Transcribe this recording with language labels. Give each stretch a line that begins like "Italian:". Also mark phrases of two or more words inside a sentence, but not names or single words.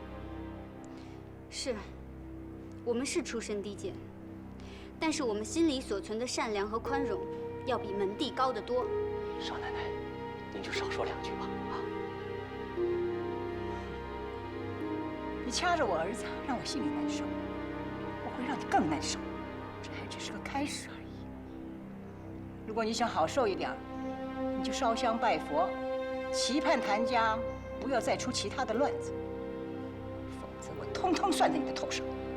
Chinese: 是，我們是出身低賤，但是我們心裡所存的善良和寬容，要比門第高得多。少奶奶，您就少說兩句吧。啊！你掐着我兒子，讓我心裡難受，我會讓你更難受。這還只是個開始而已。如果你想好受一點，你就燒香拜佛，期盼譚家不要再出其他的亂子，否則我通通算在你的頭上。